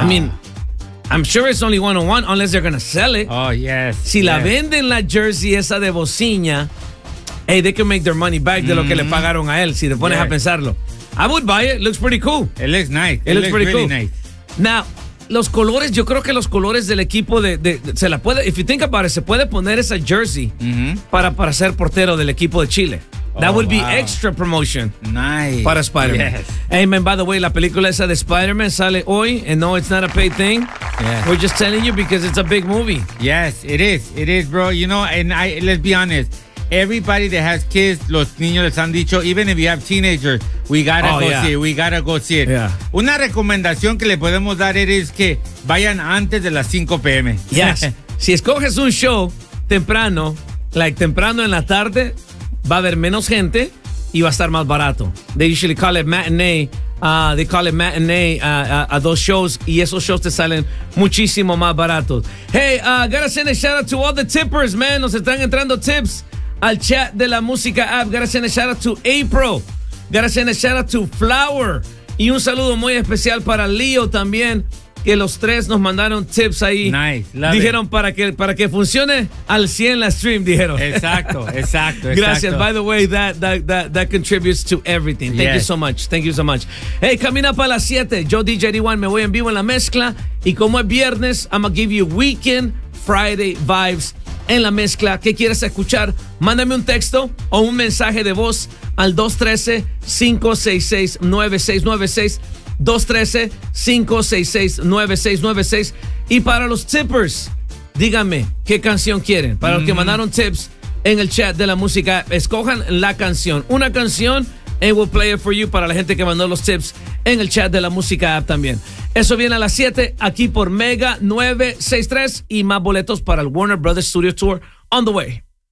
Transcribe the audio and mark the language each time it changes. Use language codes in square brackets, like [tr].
[en] I mean, I'm sure it's only one on one unless they're going to sell it. Oh, yes. [es] Si [en] yes, [es] la venden la jersey esa de Bocinha, [en] hey, they can make their money back [es] de lo que le pagaron a él, si te pones a pensarlo. [en] I would buy it. Looks pretty cool. It looks nice. It looks pretty really cool. Nice. [es] Now, los colores, yo creo que los colores del equipo de se la puede, [en] if you think about it, [es] se puede poner esa jersey para ser portero del equipo de Chile. [en] That would be extra promotion. Nice. [es] Para Spider-Man. [en] Yes. Hey, man, by the way, [es] la película esa de Spider-Man sale hoy. [en] And no, it's not a paid thing. Yes. We're just telling you because it's a big movie. Yes, it is. It is, bro. You know, and let's be honest. Everybody that has kids, [es] los niños les han dicho, [en] even if you have teenagers, we gotta see it. We gotta go see it. Yeah. [es] Una recomendación que le podemos dar es que vayan antes de las 5 p.m. [en] Yes. [es] Si escoges un show temprano, like temprano en la tarde, va a haber menos gente y va a estar más barato. [en] They usually call it matinee. They call it matinee a those shows. [es] Y esos shows te salen muchísimo más baratos. [en] Hey, gotta send a shout out to all the tippers, man. [es] Nos están entrando tips al chat de la música app. [en] Gotta send a shout out to April. Gotta send a shout out to Flower. [es] Y un saludo muy especial para Leo también, que los tres nos mandaron tips ahí. [en] Nice, love [es] dijeron it. Para que funcione al 100 la stream, dijeron. Exacto. Gracias. [en] By the way, that contributes to everything. Thank you so much. Hey, coming up [es] a las 7, yo DJ D1 me voy en vivo en la mezcla. Y como es viernes, [en] I'm gonna give you weekend Friday vibes [es] en la mezcla. ¿Qué quieres escuchar? Mándame un texto o un mensaje de voz al 213-566-9696. 213-566-9696. Y para los tippers, díganme qué canción quieren. Para los que mandaron tips en el chat de la música, escojan la canción. Una canción, [en] and we'll play it for you. [es] Para la gente que mandó los tips en el chat de la música app también. Eso viene a las 7 aquí por Mega 963. Y más boletos para el Warner Brothers Studio Tour [en] on the way.